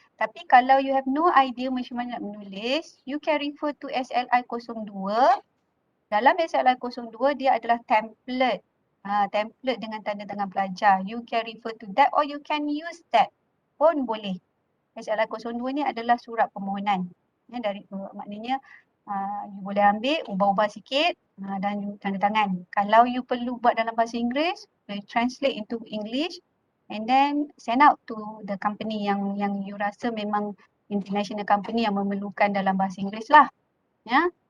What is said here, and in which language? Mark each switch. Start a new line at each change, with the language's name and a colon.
Malay: Tapi kalau
English: you have no idea
Malay: macam mana nak menulis,
English: you can refer to SLI 02.
Malay: Dalam SLI 02, dia adalah template. Template dengan tanda tangan pelajar.
English: You can refer to that or you can use that
Malay: pun boleh. SLI 02 ni adalah surat permohonan. Ya, maknanya you boleh ambil, ubah-ubah sikit dan you tanda tangan. Kalau you perlu buat dalam bahasa Inggeris,
English: you translate into English and then send out to the company
Malay: yang you rasa memang international company yang memerlukan dalam bahasa Inggeris lah. Ya.